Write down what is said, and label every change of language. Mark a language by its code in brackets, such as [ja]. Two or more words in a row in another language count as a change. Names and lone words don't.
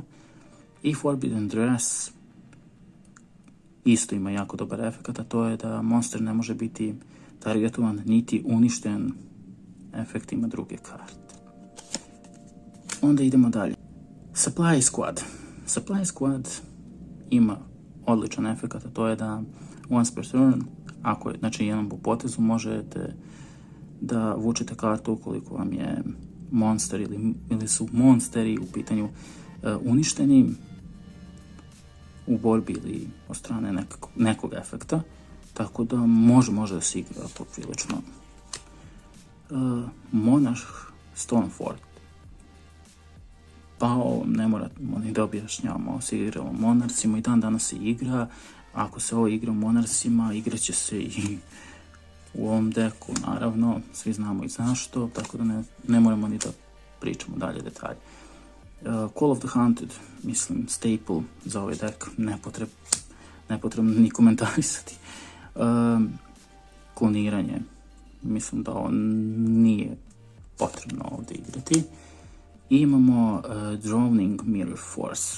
[sr] I Forbidden Dress isto ima jako dobar efekat, a to je da monster ne može biti targetovan niti uništen efektima druge karte. Onda idemo dalje. Supply Squad. Supply Squad ima odličan efekat, a to je da [en] once per turn, [sr] ako je, znači jednom po potezu, možete da vučete kartu ukoliko vam je monster ili su monsteri u pitanju uništeni u borbi ili od strane nekog efekta, tako da može da se igra poprilično. Monarch Stonefort. Pa ne moramo ni da objašnjavamo, ovo se igralo monarcima i dan danas se igra. Ako se ovo igra monarcima, igraće se i u ovom deku, naravno, svi znamo i zašto, tako da ne moramo ni da pričamo dalje detalje. Call of the Hunted, mislim, staple za ovaj deck, nepotrebno ni komentarisati. Kloniranje, mislim da ovo nije potrebno ovdje igrati. I imamo Drowning Mirror Force.